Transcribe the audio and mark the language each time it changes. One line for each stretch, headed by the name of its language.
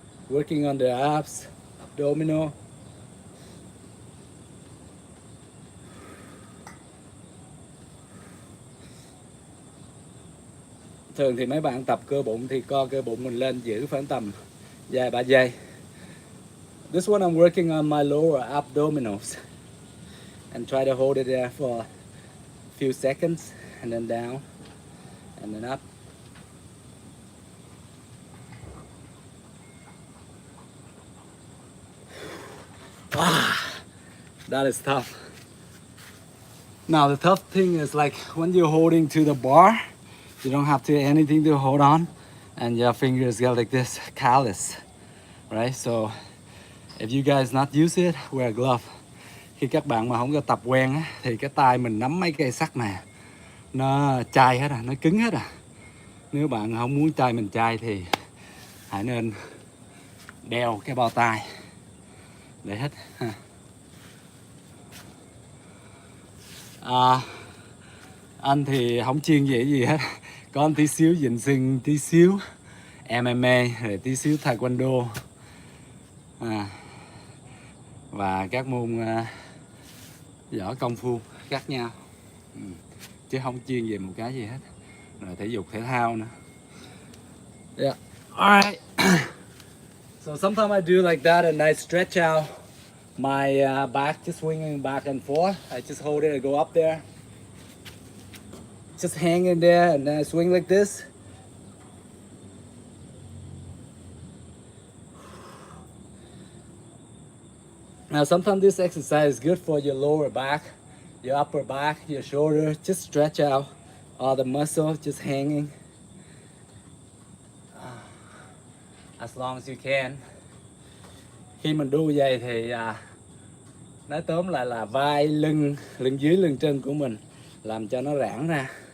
English: Working on the abs, abdominal.
Vietnamese: Thường thì mấy bạn tập cơ bụng thì co cơ bụng mình lên giữ khoảng tầm vài 3 giây.
English: This one I'm working on my lower abdominals and try to hold it there for a few seconds and then down and then up. That is tough. Now the tough thing is like when you're holding to the bar, you don't have to anything to hold on, and your fingers get like this callus, right? So if you guys not use it, wear a glove.
Vietnamese: Khi các bạn mà không có tập quen á, thì cái tay mình nắm mấy cây sắt này nó chai hết nó cứng hết Nếu bạn không muốn tay mình chai thì hãy nên đeo cái bao tay để hít ha. Anh thì không chuyên về gì hết, có tí xíu dình sưng, tí xíu MMA, rồi tí xíu taekwondo, và các môn võ công phu khác nhau, chứ không chuyên về một cái gì hết, rồi thể dục thể thao nữa.
English: Yeah. Alright. So sometimes I do like that and I stretch out my back, just swinging back and forth. I just hold it and go up there, just hang in there, and then I swing like this. Now sometimes this exercise is good for your lower back, your upper back, your shoulder. Just stretch out all the muscle, just hanging as long as you can.
Vietnamese: Khi mình đu vậy thì nói tóm lại là vai, lưng dưới, lưng chân của mình làm cho nó giãn ra.